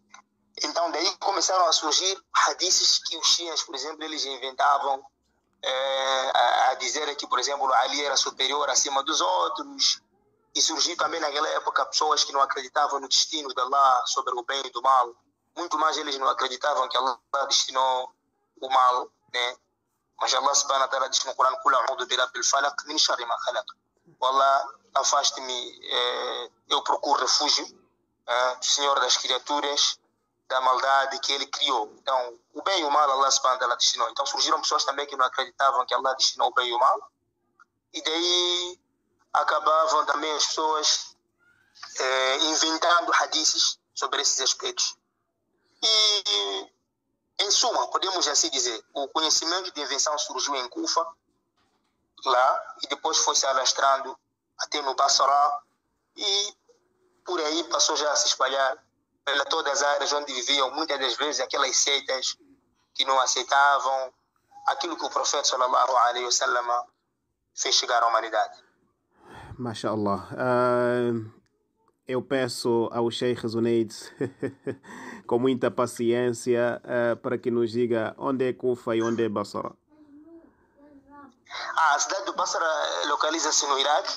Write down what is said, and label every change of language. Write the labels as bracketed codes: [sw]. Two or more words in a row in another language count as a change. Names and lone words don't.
[pt] Então, daí começaram a surgir hadiths que os xias, por exemplo, eles inventavam a dizer que, por exemplo, Ali era superior acima dos outros. E surgiu também naquela época pessoas que não acreditavam no destino de Allah sobre o bem e do mal. Muito mais eles não acreditavam que Allah destinou o mal, né? Mas Allah [ar] سبحانه وتعالى [pt] diz no Corão: [ar] "قل أعوذ برب الفلق من شر ما خلق." [pt] Allah, afaste-me, eu procuro refúgio do Senhor das criaturas da maldade que ele criou. Então, o bem e o mal, Allah [ar] سبحانه وتعالى [pt] destinou. Então, surgiram pessoas também que não acreditavam que Allah destinou o bem e o mal. E daí acabavam também as pessoas inventando hadiths sobre esses aspectos. E, em suma, podemos assim dizer, o conhecimento de invenção surgiu em Kufa, lá, e depois foi se alastrando até no Basra, e por aí passou já a se espalhar pelas todas as áreas onde viviam muitas das vezes aquelas seitas que não aceitavam aquilo que o profeta [ar] صلى الله عليه وسلم [pt] fez chegar à humanidade. MashaAllah. Eu peço ao Sheikh Zunaid com muita paciência para que nos diga onde é Kufa e onde é Basra. A cidade do Basra localiza-se no Iraque.